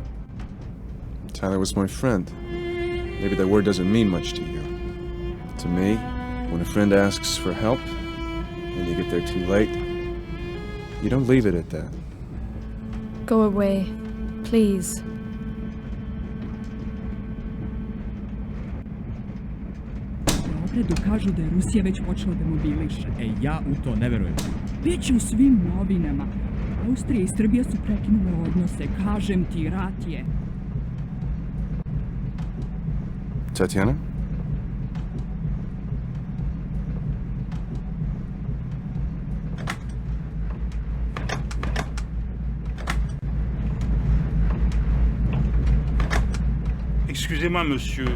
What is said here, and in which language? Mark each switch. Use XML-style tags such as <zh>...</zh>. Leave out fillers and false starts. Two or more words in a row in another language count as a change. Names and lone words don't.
<en>Tyler was my friend. Maybe that word doesn't mean much to you. To me, when a friend asks for help, and you get there too late, you don't leave it at that. Go away, please.</en> <sr>Kažu da je Rusija već počela da mobiliše. Ja u to ne verujem. Biće u svim novinama. Austrija i Srbija su prekinule odnose. Kažem ti, rat je. Tatiana?</sr> <fr>Excusez-moi, monsieur.</fr>